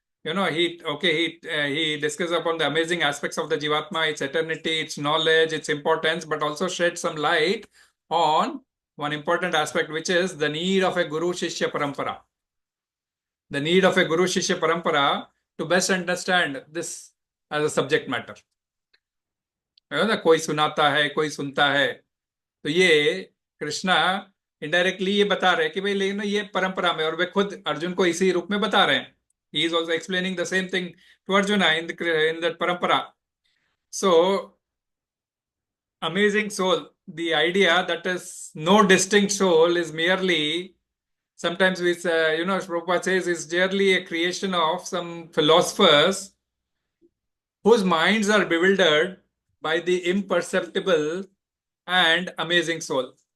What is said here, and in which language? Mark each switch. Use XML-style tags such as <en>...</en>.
<en>He discusses upon the amazing aspects of the Jivatma, its eternity, its knowledge, its importance, but also shed some light on one important aspect, which is the need of a Guru Shishya Parampara. The need of a Guru Shishya Parampara to best understand this as a subject matter.</en> <hi>कोई सुनाता है, कोई सुनता है, तो ये Krishna indirectly ये बता रहे हैं कि भाई लेकिन ये परंपरा में, और वे खुद अर्जुन को इसी रूप में बता रहे हैं.</hi> <en>He is also explaining the same thing to Arjuna in that parampara. So amazing soul, the idea that is no distinct soul is merely, sometimes we say, Prabhupada says, is merely a creation of some philosophers whose minds are bewildered by the imperceptible and amazing soul.</en>